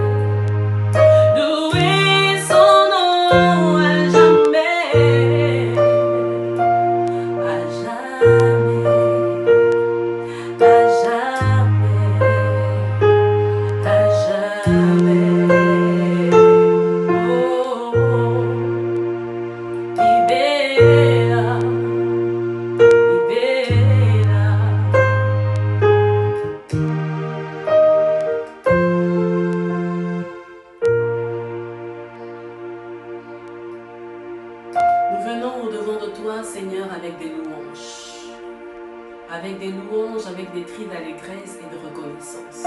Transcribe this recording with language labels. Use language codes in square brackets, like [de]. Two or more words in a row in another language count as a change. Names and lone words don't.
[fr] Louer son nom à jamais. À jamais. À jamais. À jamais. [la] Oh, oh. Libera, libera. [fr] Nous venons au-devant de toi, Seigneur, avec des louanges. Avec des louanges, avec des cris d'allégresse et de reconnaissance.